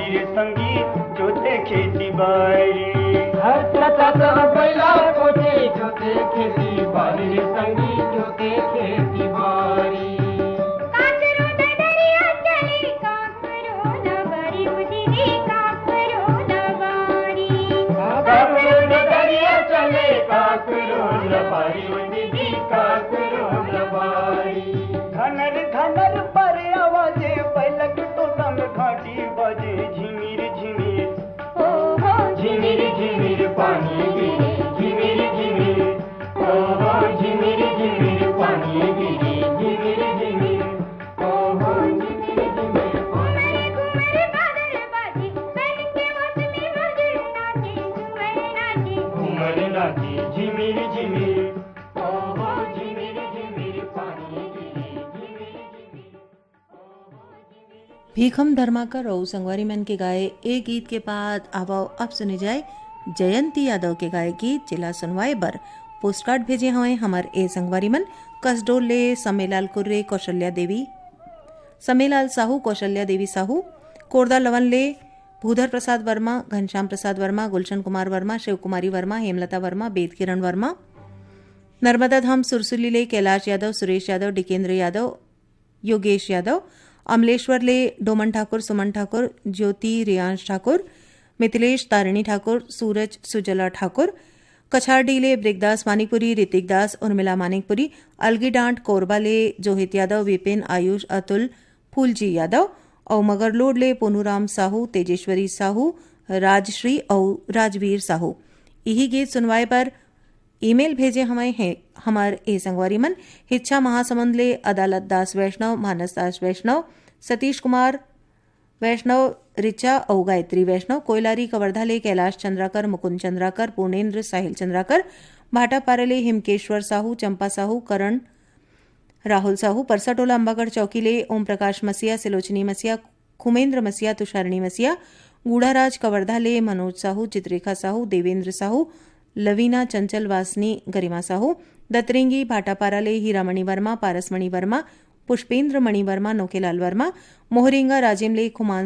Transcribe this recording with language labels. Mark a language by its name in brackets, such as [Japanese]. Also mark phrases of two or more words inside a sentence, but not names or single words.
[Chhattisgarhi] रे संगी जोते खेती बारी पहला पोते जोते खेती बारी रे संगी जोते खेती बारी काकरो दरिया चले काकरो नगरी उदिरी काकरो नगारी काकरो दरिया चले काकरो नबारी उदिरी काकरो नबारी घनर घनर पर आवाजे पलक टोटा में घाटी बजे झिमिर झिमिर ओहो झिमिर झिमिर पानी गिरे झिमिर झिमिर ओहो झिमिर झिमिर पानी गिरे झिमिर झिमिर ओहो झिमिर झिमिर घुमरे घुमरे बादल बाजे मन के मौज में मधुर नाचे झूमर नाचे घुमर नाचे झिमिर झिमिर ओहो झिमिर झिमिर पानी गिरे झिमिर झिमिर भीखम धर्माकर और संगवारी मन के गाए एक गीत के बाद अब सुने जाए जयंती यादव के गाए गीत जिला सुनवाए बर पोस्ट कार्ड भेजे हवे हमार ए संगवारी मन कसडोल ले समेलाल कुर्रे कौशल्या देवी समेलाल साहू कौशल्या देवी साहू कोरदा लवन ले भूधर प्रसाद वर्मा घनश्याम प्रसाद वर्मा गुलशन कुमार वर्मा शिव कुमारी वर्मा हेमलता वर्मा बेद किरण वर्मा नर्मदा धाम सुरसुली ले कैलाश यादव सुरेश यादव डिकेंद्र यादव योगेश यादव अमलेश्वर ले डोमन ठाकुर सुमन ठाकुर ज्योति रियांश ठाकुर मिथिलेश तारिणी ठाकुर सूरज सुजला ठाकुर कछारडी ले ब्रिकदास मानिकपुरी ऋतिक दास उर्मिला मानिकपुरी अलगी डांट कोरबा ले जोहित यादव विपिन आयुष अतुल फूलजी यादव और मगरलोड ले पोनूराम साहू तेजेश्वरी साहू राजश्री और राजवीर साहू यही गीत सुनवाए पर ईमेल भेजे हमें हैं हमार ए संगवारी मन हिच्छा महासमुंद ले अदालत दास वैष्णव मानस दास वैष्णव सतीश कुमार वैष्णव रिचा और गायत्री वैष्णव कोयलारी कवर्धा ले कैलाश चंद्राकर मुकुंद चंद्राकर पूर्णेन्द्र साहिल चंद्राकर भाटापारा ले हिमकेश्वर साहू चंपा साहू करण राहुल साहू परसाटोला अंबागढ़ चौकी ले ओम प्रकाश मसिया सिलोचनी मसिया खुमेंद्र मसिया तुषारिणी मसिया गूढ़ाराज कवर्धा ले मनोज साहू चित्रेखा साहू देवेंद्र साहू लवीना चंचल वासनी गरिमा साहू दतरेंगी भाटापारा ले हीरामणि वर्मा पारसमणि वर्मा पुष्पेंद्र मणि वर्मा नोकेलाल वर्मा मोहरिंगा राजेमले खुमान